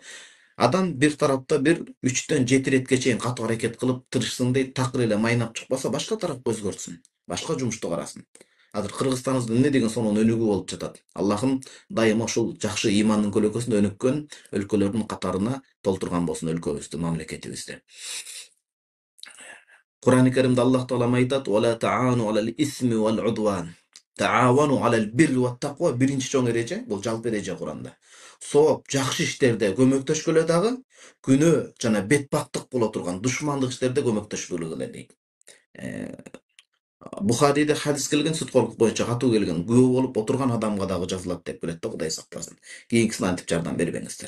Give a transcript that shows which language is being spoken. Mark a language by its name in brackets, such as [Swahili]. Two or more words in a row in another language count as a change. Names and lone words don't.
[Kyrgyz] Адам бир тарапта бир 3-7 иретке чейин катуу аракет кылып тырышсын дейт, такыр эле майнап чыкпаса, башка тарапка өзгөртсүн. Башка жумушту карасын. Азыр Кыргызстаныбызда эмне деген сонун өнүгүү болуп жатат. Аллахым дайыма ушул жакшы ыймандын көлөкөсүндө өнүккөн өлкөлөрдүн катарына толтурган болсун өлкөбүздү, мамлекетибизди. Кур'ан-ы Каримде Аллах Таала айтат: [Arabic] "ولا تعاونوا على الإثم والعدوان. وتعاونوا على البر والتقوى" [Kyrgyz] биринчи чоң эреже, бул жалпы эреже Кур'анда. Сооп, жакшы иштерде көмөктөшкөлө дагы, күнөө жана бетбактык боло турган душмандык иштерде көмөктөшкөлө дейт. Бухарийде хадис келген, сүткорлук боюнча катуу келген. Күбө болуп отурган адамга дагы жазылат деп келет да, Кудай сактасын. Кийинкисине антип жардам бербеңиздер.